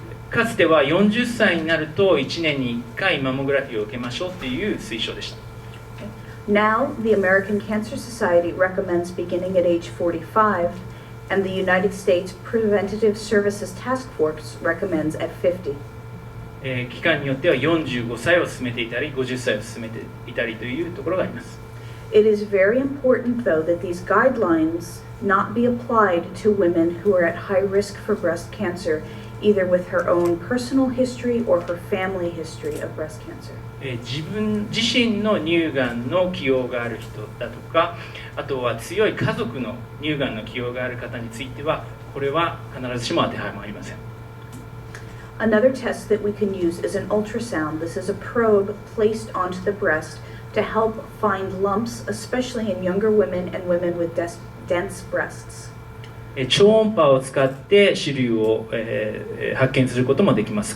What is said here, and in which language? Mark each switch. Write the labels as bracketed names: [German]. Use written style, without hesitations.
[Japanese] かつては40歳になると1年に1回マンモグラフィーを受けましょうという推奨でした。 [English] Now, the American Cancer Society recommends beginning at age 45, and the United States Preventative Services Task Force recommends at 50. [Japanese] 期間によっては45歳を進めていたり50歳を進めていたりというところがあります。 [English] It is very important, though, that these guidelines not be applied to women who are at high risk for breast cancer, either with her own personal history or her family history of breast cancer. [Japanese] 自分自身の乳がんの既往がある人だとか、あとは強い家族の乳がんの既往がある方については、これは必ずしも当てはまりません。 [English] Another test that we can use is an ultrasound. This is a probe placed onto the breast to help find lumps, especially in younger women and women with dense breasts. [Japanese] 超音波を使って種類を、発見することもできます。